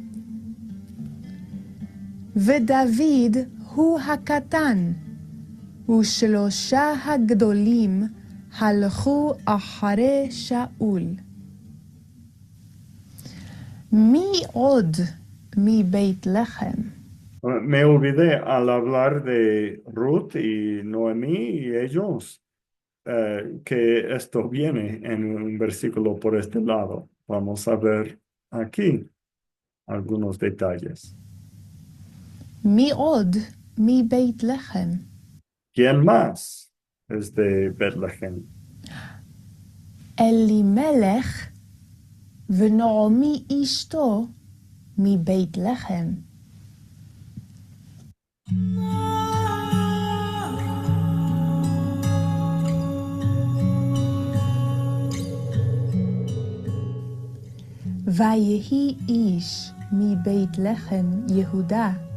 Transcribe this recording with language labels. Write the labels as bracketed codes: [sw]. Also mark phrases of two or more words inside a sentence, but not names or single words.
[he] ודוד הוא הקטן, ושלושה הגדולים הלכו אחרי שאול. מי עוד מבית לחם? [es] Me olvidé al hablar de Ruth y Noemí y ellos, que esto viene en un versículo por este lado. Vamos a ver aquí algunos detalles. [he] מי עוד מבית לחם? [es] ¿Quién más es de Betlehem? [he] אלימלך ונעמי אשתו מבית לחם. ויהי איש מבית לחם יהודה,